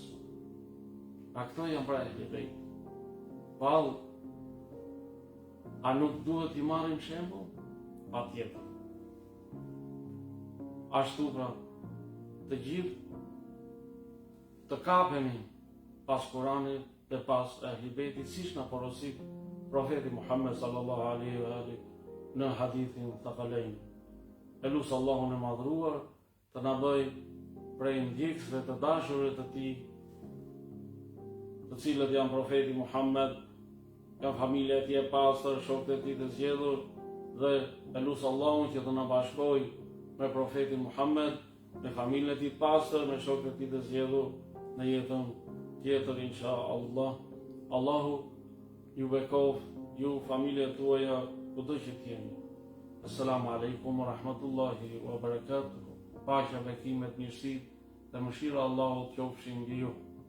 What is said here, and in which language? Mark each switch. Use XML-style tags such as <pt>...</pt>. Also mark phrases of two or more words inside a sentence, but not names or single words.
<sq>A këto janë pra Ehli Bejt. Pall, a nuk duhet i marrim shembull? Patjetër. Ashtu pra, të gjithë të kapemi pas Kuranit dhe pas Ehli Bejtit, siç na porosit profeti Muhammed</sq> <ar>صلى الله عليه وآله</ar> <sq>në hadithin Thaqalain. Elusë Allahun e madhruar të na bëj prej ndjekësve të dashurit të tij, të cilët janë profeti Muhammed, janë familja e tij e pastër, shokët e tij të zgjedhur, dhe elusë Allahun që të na bashkojë me profetin Muhammed, me familjen e tij të pastër, me shokët e tij të zgjedhur në jetën tjetër inshallah. Allahu ju bekof, ju familjet tuaja kudo që t'jeni.</sq> <ar>السلام عليكم ورحمة الله وبركاته.</ar> <sq>Paqja, bekimet, mirësitë dhe mëshira e Allahut qofshin mbi ju.</sq>